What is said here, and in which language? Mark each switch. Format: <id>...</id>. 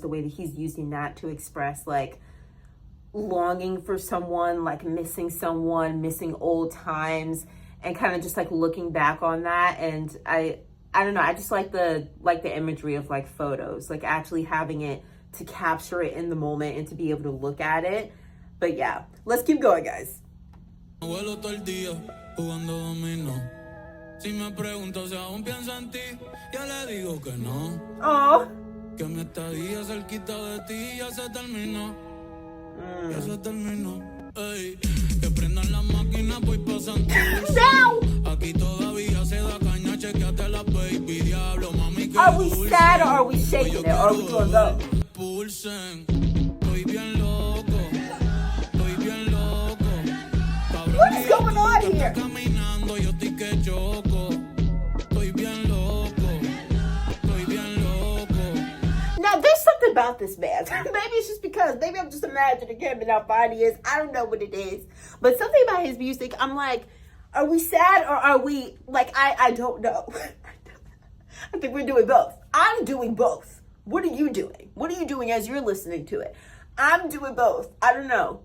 <en>The way that he's using that to express like longing for someone, like missing someone, missing old times, and kind of just like looking back on that. And I don't know, I just like the imagery of like photos, like actually having it to capture it in the moment and to be able to look at it. But yeah, let's keep going, guys.</en> <es>Abuelo todo el día jugando dominó. Si me pregunto si aún pienso en ti, ya le digo que no. Oh. Que mi estadía cerquita de ti ya se terminó. Ya se terminó. Ey, que prendan las máquinas, voy pasando.</es> <en>No!</en> <es>Aquí todavía se da caña, chequeate la baby diablo, mami que</es> <en>Are we sad or are we shaking it? Or are we doing both?</en> <es>Pulsen, estoy bien loco, estoy bien loco.</es> <en>What is going on here?</en> <es>Caminando, yo estoy que choco. Estoy bien loco, estoy bien loco.</es> <en>Now, there's something about this man. Maybe it's just because, maybe I'm just imagining him and how fine he is. I don't know what it is. But something about his music, I'm like, are we sad or are we, like, I don't know. I think we're doing both. I'm doing both. What are you doing? What are you doing as you're listening to it? I'm doing both. I don't know.</en>